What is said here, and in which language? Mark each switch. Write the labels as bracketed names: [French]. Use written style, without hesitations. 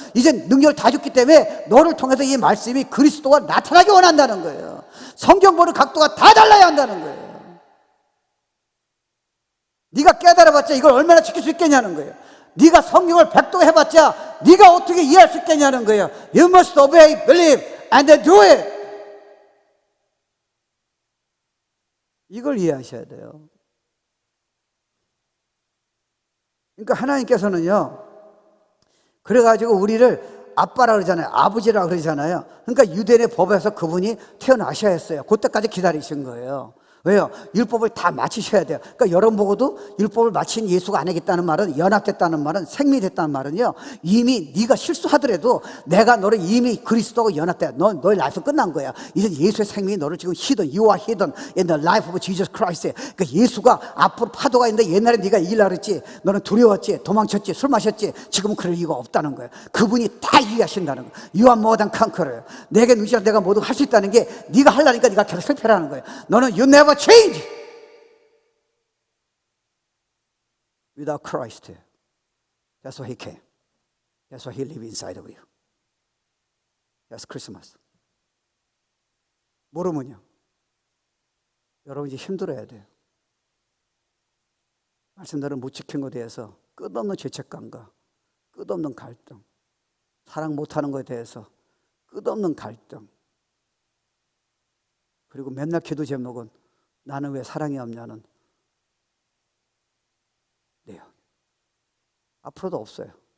[Korean] 이제 능력을 다 줬기 때문에 너를 통해서 이 말씀이 그리스도가 나타나기 원한다는 거예요. 성경 보는 각도가 다 달라야 한다는 거예요. 네가 깨달아봤자 이걸 얼마나 지킬 수 있겠냐는 거예요. 네가 성경을 백도해봤자 네가 어떻게 이해할 수 있겠냐는 거예요. [English] You must obey, believe, and then do it. [Korean] 이걸 이해하셔야 돼요. 그러니까 하나님께서는요, 그래가지고 우리를 아빠라 그러잖아요. 아버지라 그러잖아요. 그러니까 유대인의 법에서 그분이 태어나셔야 했어요. 그때까지 기다리신 거예요. 왜요? 율법을 다 마치셔야 돼요. 그러니까 여러분 보고도 율법을 마친 예수가 아니겠다는 말은, 연합됐다는 말은, 생미됐다는 말은요, 이미 네가 실수하더라도 내가 너를 이미 그리스도하고 연합돼. 너의 라이프 끝난 거야. 이제 예수의 생명이 너를 지금 [English] hidden, you are hidden in the life of Jesus Christ. [Korean] 그러니까 예수가 앞으로 파도가 있는데 옛날에 네가 이기려고 그랬지, 너는 두려웠지, 도망쳤지, 술 마셨지. 지금은 그럴 이유가 없다는 거예요. 그분이 다 이해하신다는 거예요. [English] You are more than conqueror. [Korean] 내게 누시라 내가 모두 할 수 있다는 게 네가 하려니까 네가 계속 실패하는 거예요. [English] 너는 you never change without Christ. That's why He came. That's why He lives inside of you. That's Christmas. [Korean] 모르면요, 여러분 이제 힘들어야 돼요. 말씀대로 못 지킨 것에 대해서 끝없는 죄책감과 끝없는 갈등, 사랑 못하는 것에 대해서 끝없는 갈등, 그리고 맨날 기도 제목은 나는 왜 사랑이 없냐는 내용. 앞으로도 없어요.